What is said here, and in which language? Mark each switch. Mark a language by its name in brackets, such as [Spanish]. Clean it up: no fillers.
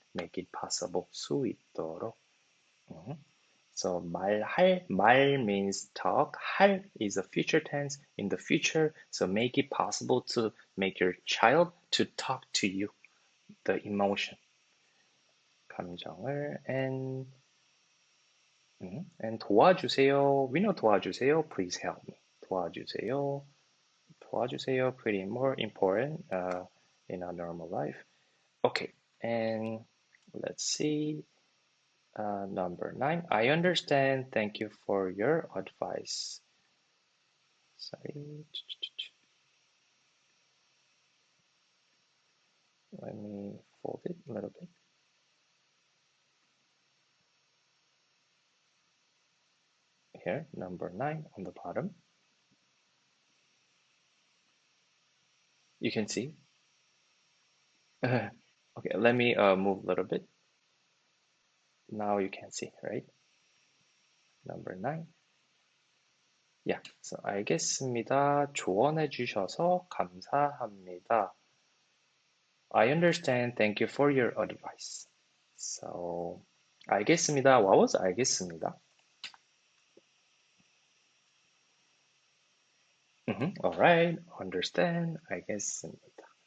[English] Make it possible. 수 있도록. So 말 means talk. 할 is a future tense in the future. So make it possible to make your child to talk to you, the emotion. [Korean] 감정을 and 도와주세요. [English] We know 도와주세요. Please help me. 도와주세요. 도와주세요. Pretty more important in our normal life. Okay, and let's see. Number 9. I understand. Thank you for your advice. Sorry. Let me fold it a little bit. Here, number 9 on the bottom. You can see. Okay, let me move a little bit. Now you can see, right? Number 9. Yeah, so 알겠습니다. [Korean] 조언해 주셔서 감사합니다. [English] I understand. Thank you for your advice. [Korean] So, 알겠습니다. [English] What was 알겠습니다? All right, understand. 알겠습니다.